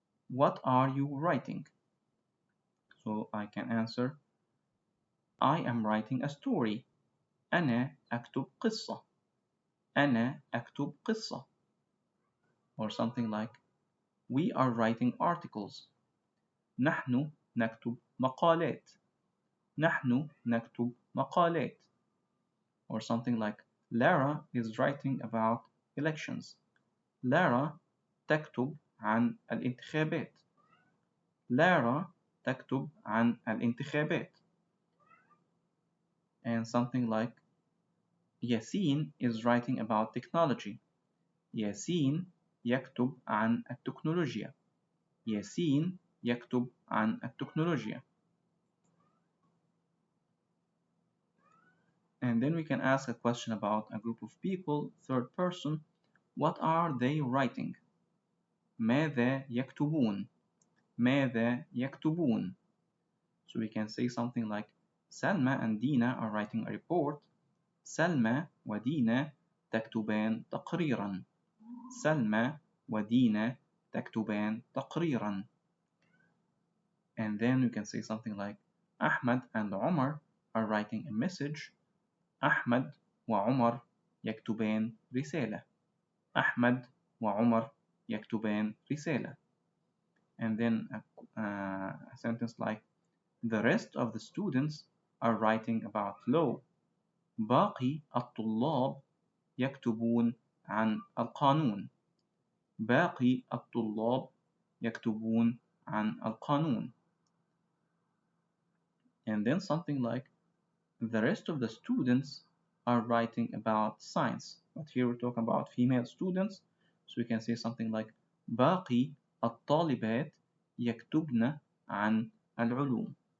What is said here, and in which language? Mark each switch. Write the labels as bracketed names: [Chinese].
[English] What are you writing? So I can answer, I am writing a story, [Arabic] أنا أكتب قصة, أنا أكتب قصة. [English] Or something like, we are writing articles, [Arabic] نحن نكتب مقالات. نحن نكتب مقالات. [English] Or something like Lara is writing about elections. [Arabic] Lara تكتب عن الانتخابات. Lara تكتب عن الانتخابات. [English] And something like Yasin is writing about technology. [Arabic] ياسين يكتب عن التكنولوجيا. ياسين يكتب عن التكنولوجيا. [English] And then we can ask a question about a group of people, third person. What are they writing? [Arabic] ماذا يكتبون? ماذا يكتبون? [English] So we can say something like Salma and Dina are writing a report. [Arabic] سلمى ودينا تكتبان تقريرا. سلمى ودينا تكتبان تقريرا. [English] And then we can say something like Ahmed and Omar are writing a message. [Arabic] أحمد وعمر يكتبان رسالة. أحمد وعمر يكتبان رسالة. [English] And then a sentence like the rest of the students are writing about law. [Arabic] باقي الطلاب يكتبون عن القانون. باقي الطلاب يكتبون عن القانون. [English] And then something like the rest of the students are writing about science. But here we're talking about female students, so we can say something like [Arabic] باقي الطالبات يكتبن عن العلوم.